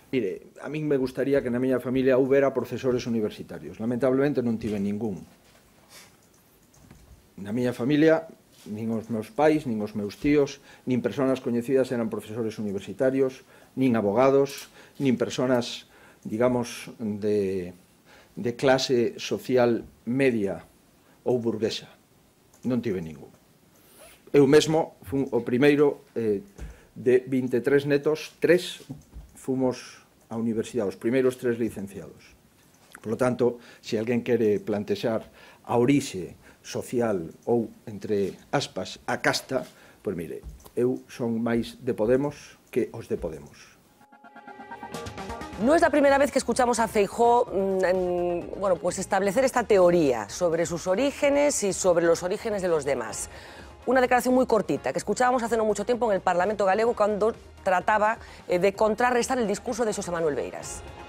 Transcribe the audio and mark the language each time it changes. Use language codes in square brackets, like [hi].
[gl] Mire, a min me gustaría que na miña familia houbera profesores universitarios. Lamentablemente non tive ningún. Na miña familia, nin os meus pais, nin os meus tíos, nin persoas coñecidas eran profesores universitarios, nin abogados, nin persoas, digamos, de clase social media ou burguesa. Non tive ningún. Eu mesmo fun o primeiro de 23 netos, 3 fomos á universidade, os primeiros 3 licenciados. [es] Por lo tanto, [gl] se alguén quere plantexar a orixe social ou, entre aspas, a casta, pois mire, eu son máis de Podemos que os de Podemos. [es] No es la primera vez que escuchamos a Feijóo bueno, pues establecer esta teoría sobre sus orígenes y sobre los orígenes de los demás. Una declaración muy cortita que escuchábamos hace no mucho tiempo en el Parlamento galego cuando trataba de contrarrestar el discurso de Xosé Manuel Beiras.